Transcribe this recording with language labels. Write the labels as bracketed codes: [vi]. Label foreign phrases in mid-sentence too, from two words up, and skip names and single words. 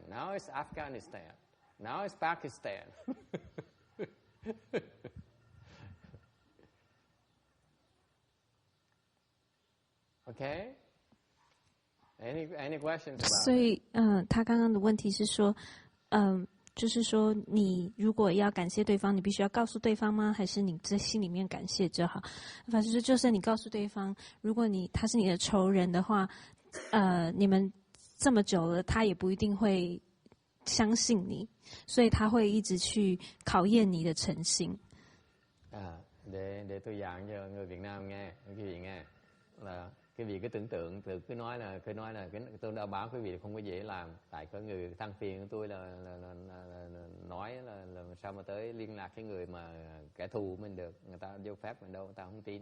[en] Now it's Afghanistan. Now it's Pakistan. Okay? Any questions about it? [zh] 所以他刚刚的问题是说， 就是说，你如果要感谢对方，你必须要告诉对方吗？还是你在心里面感谢就好？法师说，就是你告诉对方，如果他是你的仇人的话，你们这么久了，他也不一定会相信你，所以他会一直去考验你的诚信。 [vi] Để tôi giảng cho người Việt Nam nghe, quý vị nghe là quý vị cứ tưởng tượng, cứ nói là tôi đã báo quý vị không có dễ làm, tại có người than phiền của tôi là nói là sao mà tới liên lạc cái người mà kẻ thù của mình được, người ta vô phép mình đâu, người ta không tin.